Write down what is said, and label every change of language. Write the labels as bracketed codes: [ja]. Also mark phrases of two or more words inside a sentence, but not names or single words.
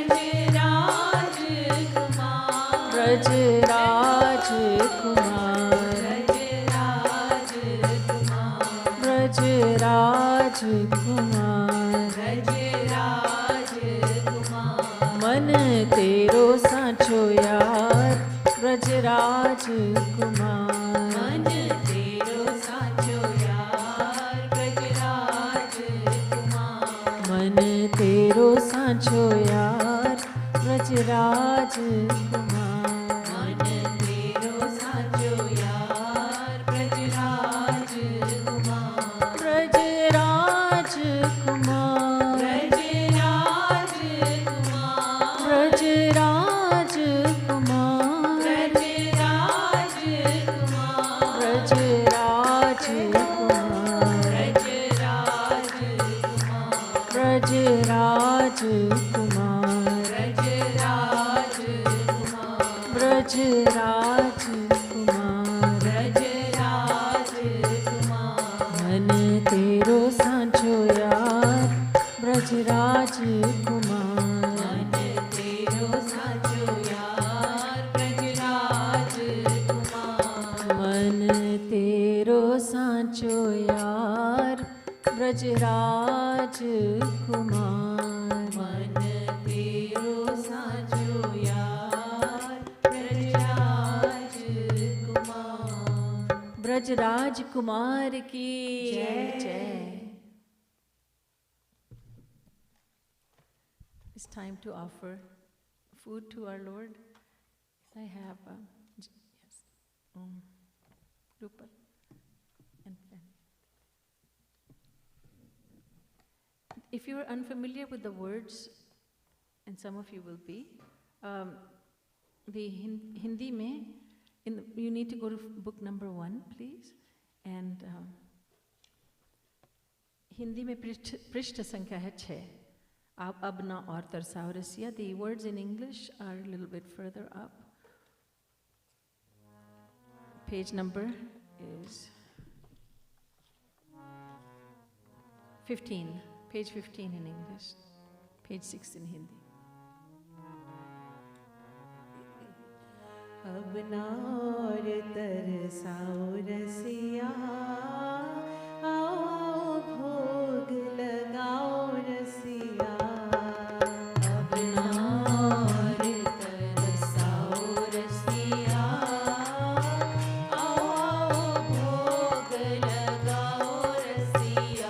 [hi] ब्रजराज कुमार। ब्रजराज ब्रजराज कुमार। कुमार। ब्रजराज कुमार। मन तेरो सांचो यार, ब्रजराज कुमार। मन तेरो साचो यार, ब्रजराज कुमार। मन तेरो सांचो यार, ब्रजराज कुमार। मन तेरो साचो यार, ब्रजराज कुमार। ब्रजराज कुमार। ब्रजराज कुमार। ब्रजराज कुमार। ब्रजराज कुमार। ब्रजराज कुमार। ब्रजराज ब्रजराज कुमार। कुमार। ब्रजराज ब्रजराज कुमार। कुमार। ब्रजराज कुमार। मन तेरो सांचो यार, ब्रजराज कुमार। मन तेरो साचो यार, ब्रजराज कुमार। मन तेरो सांचो यार, ब्रजराज कुमार। मन तेरो साचो यार, ब्रजराज कुमार। ब्रजराज कुमार की जय। जय। [en] It's time to offer food to our Lord. I have, yes, Rupal and pen. If you are unfamiliar with the words, and some of you will be, the [hi] हिंदी में, [en] you need to go to book number 1, please. [hi] And हिंदी में पृष्ठ संख्या है 6 Abna or Tarsaurasya. [en] The words in English are a little bit further up. Page number is 15. Page 15 in English. Page 6 in Hindi. [hi] अबना और तरसाओ रसिया, आओ भोग लगाओ रसिया. अबना और तरसाओ रसिया, आओ भोग लगाओ रसिया.